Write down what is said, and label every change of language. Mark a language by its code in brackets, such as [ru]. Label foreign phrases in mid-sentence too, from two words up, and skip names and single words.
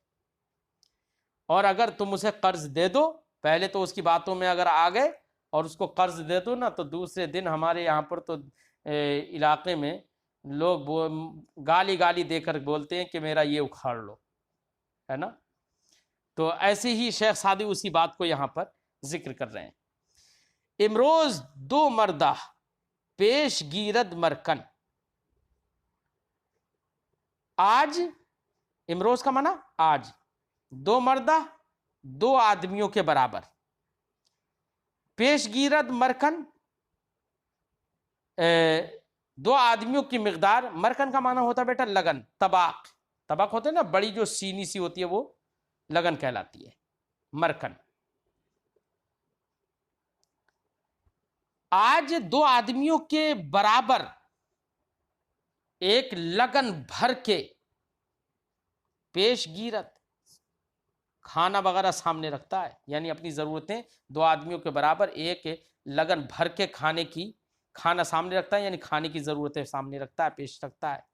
[ur] اور اگر تم اسے قرض دے دو، پہلے تو اس کی باتوں میں اگر آ گئے اور اس کو قرض دے دو نا، تو دوسرے دن ہمارے یہاں پر تو علاقے میں لوگ گالی دے کر بولتے ہیں کہ میرا یہ اکھاڑ لو، ہے نا. تو ایسے ہی شیخ سعدی اسی بات کو یہاں پر ذکر کر رہے ہیں. [fa] امروز دو مردہ پیش گیرد مرکن، [ur] آج امروز کا معنی آج، دو مردہ دو آدمیوں کے برابر، [fa] پیش گیرد مرکن [ur] دو آدمیوں کی مقدار، مرکن کا معنی ہوتا ہے بیٹا لگن، طباق، طبق ہوتے ہیں نا بڑی جو سینی سی ہوتی ہے وہ لگن کہلاتی ہے مرکن۔ آج دو آدمیوں کے برابر ایک لگن بھر کے [fa] پیش گیرت [ur] کھانا وغیرہ سامنے رکھتا ہے، یعنی اپنی ضرورتیں دو آدمیوں کے برابر ایک لگن بھر کے کھانا سامنے رکھتا ہے، یعنی کھانے کی ضرورتیں سامنے رکھتا ہے، پیش رکھتا ہے۔